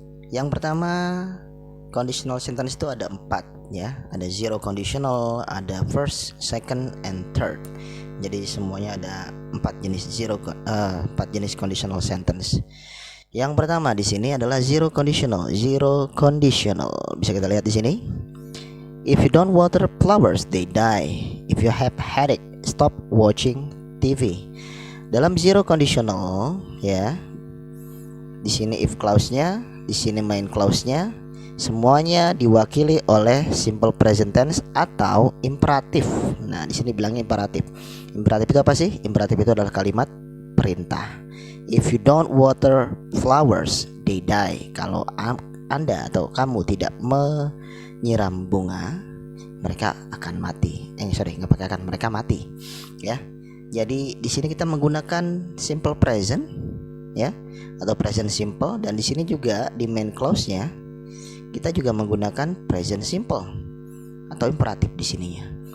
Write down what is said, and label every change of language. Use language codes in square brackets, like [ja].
[id] Yang pertama, conditional sentence itu ada 4 ya. Ada zero conditional, ada first, second, and third. Jadi semuanya ada 4 jenis 4 jenis conditional sentence. Yang pertama di sini adalah zero conditional. Zero conditional. Bisa kita lihat di sini. [en] If you don't water flowers, they die. If you have headache, stop watching TV. [id] Dalam zero conditional, ya, di sini if clause-nya, di sini main clause-nya, semuanya diwakili oleh simple present tense atau imperatif. Nah, di sini bilangnya imperatif. Imperatif itu apa sih? Imperatif itu adalah kalimat perintah. [en] If you don't water flowers, they die. [id] Kalau Anda atau kamu tidak menyiram bunga, mereka akan mati. Nggak pakai akan, mereka mati. Ya. Jadi di sini kita menggunakan simple present, ya, atau present simple, dan di sini juga di main clause-nya kita juga menggunakan present simple atau imperatif di sininya.